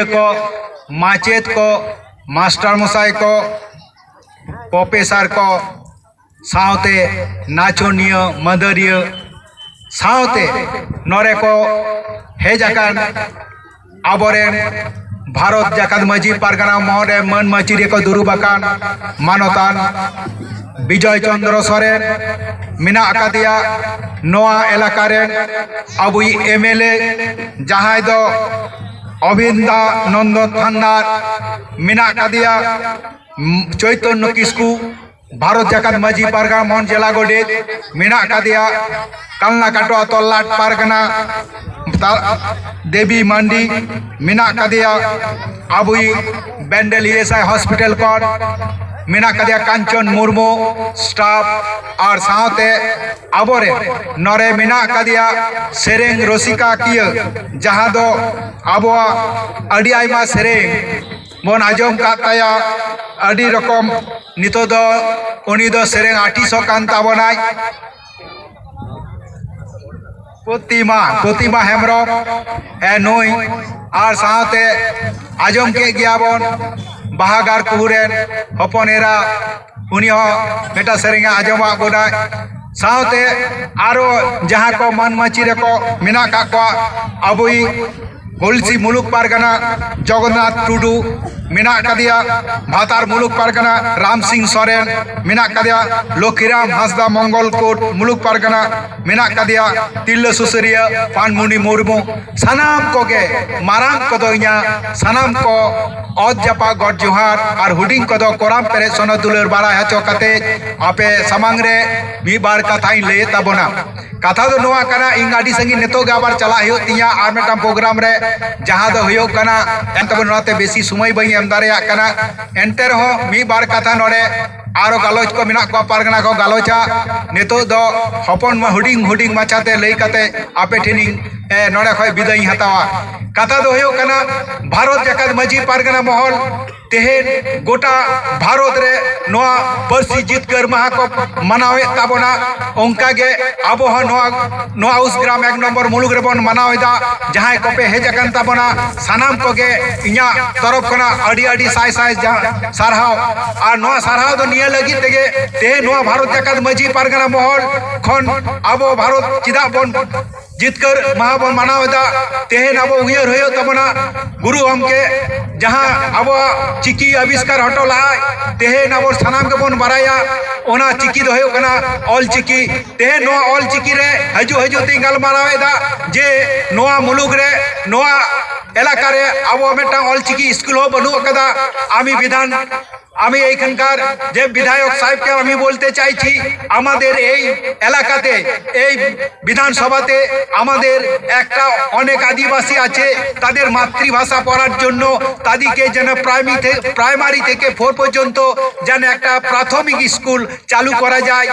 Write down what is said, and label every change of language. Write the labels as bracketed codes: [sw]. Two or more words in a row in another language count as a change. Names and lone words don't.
[sat] को माचेत को मास्टर मशाई को प्रोफेसर को सावते नाचोनिया मदरिया सावते नरे को हेजाकान आबोरेन भारत जगत माझी पारगना महल मन मचिरे को दुरुबाकान मानतान विजय चंद्र सरेन मिना आकादिया नोआ एलाका रेन अबुई एमएलए जहां दो अभिंदा नंद थान्दार मिना आकादिया चैतन्य किस्कु भारत जगत माझी पारगना महल जिला गडेत मिना आकादिया कालना काटोआ तल्लाट पारगना देवी मंडी मिना आकादिया अबुई बेंडेल ईएसआई हॉस्पिटल कोड मिना आकादिया कांचन मुर्मू स्टाफ और साथे आबोरे नरे मिना आकादिया सेरेंग रसिका किया जहां दो आबोआ अडी आयमा सेरेंग मन आजम काताया अडी रकम नितो दो उनी दो सेरेंग आर्टिस्ट कान ताबनाय प्रतिमा हेम्ब्रम ए नई और साथे आजम के गियाबन बाहागार कुहुरेन हपन एरा उनी मेटा सेरेंगे आजमा बोना साथे आरो जहां को मन मचिरे को मिना का अबुई गोलसी मुलुक पारगना जगन्नाथ टुडू मिना आकादिया भातार मुलुक पारगना राम सिंह सरेन मिना आकादिया लक्ष्मीराम हासदा मंगलकोट मुलुक पारगना मिना आकादिया तिल्ला सुसरिया पानमुनि मुर्मू सानाम कोगे मारांग कदो इया सानाम को औद जपा गड जोहार और हुडिंग कदो कोराम पेरे सोना दुलर बारा हचो कते आपे समांग रे मी बार कथाई ले तबना कथा दो नोआ कना इन आडी संगी नेतो गाबार चला हियो तिया आर मेटाम प्रोग्राम रे जहां दो हियो कना एंतबन नोते बेसी समय बई एम दारेया कना एंते रहो मी बार कथा नोडे आरो गालोच को मिना को पारगना को गालोचा नेतो दो हपन मा हुडिंग माचाते लई कते आपे ठेनी नोडे खय बिदाई हतावा कथा दो हियो कना भारत जगत माझी पारगना महल तेहेन गोटा भारत रे नोआ परसी जितकर माहा को मनावे ताबोना ओंका गे आबो नोआ उस ग्राम 1 नम्बर मुलुक रे बन मनावेदा जहां को पे हेजकन ताबोना सानाम को गे इया तरफ कना अडी अडी साय साय सारहाव आ नोआ सारहाव दो निया लगी तेगे ते नोआ भारत जगत माझी पारगना महल खन आबो भारत चिदा बन जितकर महाबन मनावेदा तेहेन आबो उयर होयो तबना गुरु हमके जहां आबो चिकी आविष्कार हटोला तेहेन आबो सानाम के बन बाराया ओना चिकी दो होयो कना ऑल चिकी तेहेन नोआ ऑल चिकी रे हजू तिंगल मारावेदा जे नोआ मुलुक रे नोआ एलाका रे आबो मेटा ऑल चिकी स्कूल हो बनु कदा [bn] আমি বিধান আমি এইখানকার যে বিধায়ক সাহেবকে আমি বলতে চাইছি, আমাদের এই এলাকাতে এই বিধানসভাতে আমাদের একটা অনেক আদিবাসী আছে, তাদের মাতৃভাষা পড়ার জন্য তাদেরকে যেন প্রাইমারি থেকে 4 পর্যন্ত যেন একটা প্রাথমিক স্কুল চালু করা যায়।